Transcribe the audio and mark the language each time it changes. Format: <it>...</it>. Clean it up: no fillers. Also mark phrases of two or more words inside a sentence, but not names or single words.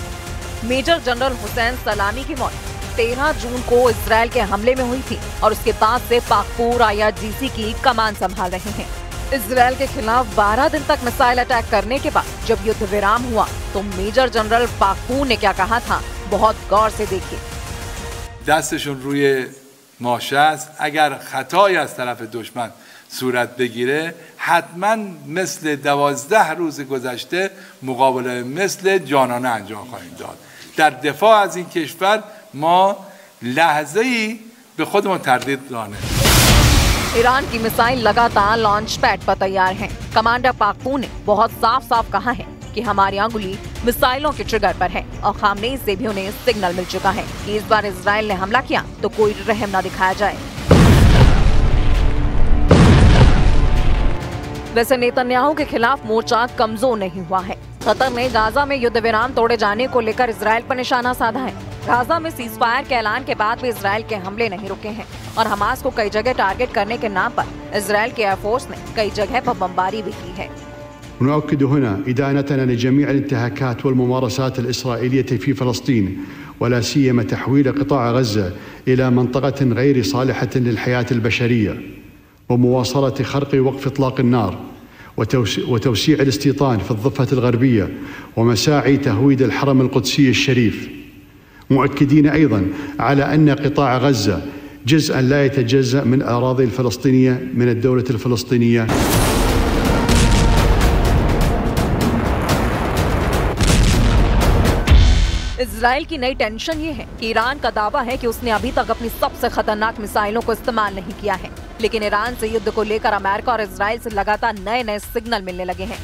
<en>major general</en> <hi>हुसैन सलामी की मौत 13 जून को इजरायल के हमले में हुई थी और उसके बाद से पाकपूर IRGC की कमान संभाल रहे हैं। इजरायल के खिलाफ 12 दिन तक</hi> <en>missile attack</en> <hi>करने के बाद जब युद्ध विराम हुआ तो</hi> <en>major general</en> <hi>पाकपूर ने क्या कहा था, बहुत गौर से देखिए।</hi> <fa>दस्तشون روی ماشه است. اگر خطایی از طرف دشمن صورت بگیره حتما مثل 12 روز گذشته مقابله مثل جانانه انجام خواهیم داد. در دفاع از این کشور ما لحظه‌ای به خودمون تردید داریم.</fa> <hi>ईरान की मिसाइल लगातार</hi> <en>launch pad</en> <hi>पर तैयार हैं। कमांडर पाकपूर ने बहुत साफ कहा है कि हमारी अंगुली मिसाइलों के ट्रिगर पर है और खामेनेई से भी उन्हें सिग्नल मिल चुका है कि इस बार इजरायल ने हमला किया तो कोई रहम न दिखाया जाए। वैसे नेतन्याहू के खिलाफ मोर्चा कमजोर नहीं हुआ है। कतर ने गाजा में युद्ध विराम तोड़े जाने को लेकर इजरायल पर निशाना साधा है। गाजा में सीजफायर के ऐलान के बाद भी इजरायल के हमले नहीं रुके हैं और हमास को कई जगह टारगेट करने के नाम पर इजरायल के एयरफोर्स ने कई जगह पर बमबारी भी की है।</hi> <ar>نؤكد هنا إدانتنا لجميع الانتهاكات والممارسات الإسرائيلية في فلسطين ولا سيما تحويل قطاع غزة إلى منطقة غير صالحة للحياة البشرية ومواصلة خرق وقف إطلاق النار وتوسيع الاستيطان في الضفة الغربية ومساعي تهويد الحرم القدسي الشريف، مؤكدين أيضا على أن قطاع غزة جزءا لا يتجزأ من الأراضي الفلسطينية من الدولة الفلسطينية।</ar> <hi>इजरायल की नई टेंशन ये है कि ईरान का दावा है कि उसने अभी तक अपनी सबसे खतरनाक मिसाइलों को इस्तेमाल नहीं किया है, लेकिन ईरान से युद्ध को लेकर अमेरिका और इजरायल से लगातार नए सिग्नल मिलने लगे हैं।</hi>